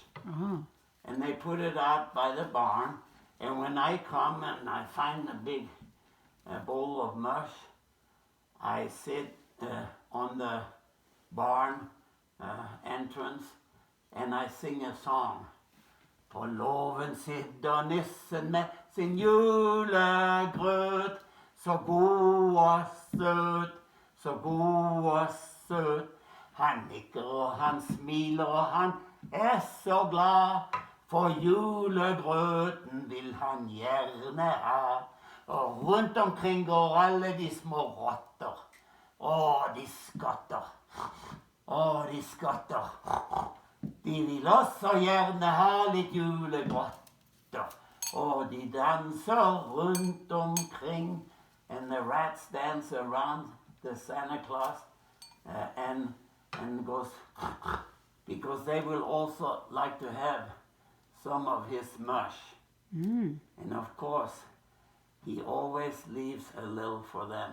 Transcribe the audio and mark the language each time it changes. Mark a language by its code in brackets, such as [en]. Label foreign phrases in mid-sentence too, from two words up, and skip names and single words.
[en] Oh. And they put it out by the barn, and when I come and I find a big bowl of mush, I sit on the barn entrance and I sing a song. [no] På låven sitter nissen med sin julegrøt, så god og søt, så god og søt. Han nikker og han smiler og han er så glad, for julegrøten vil han gjerne ha. Og rundt omkring går alle de små rotter. De skatter. De skatter. De vil også gjerne ha litt julegrøtter. Og de danser rundt omkring. [en] And the rats dance around the Santa Claus and goes, because they will also like to have some of his mush. And of course, he always leaves a little for them.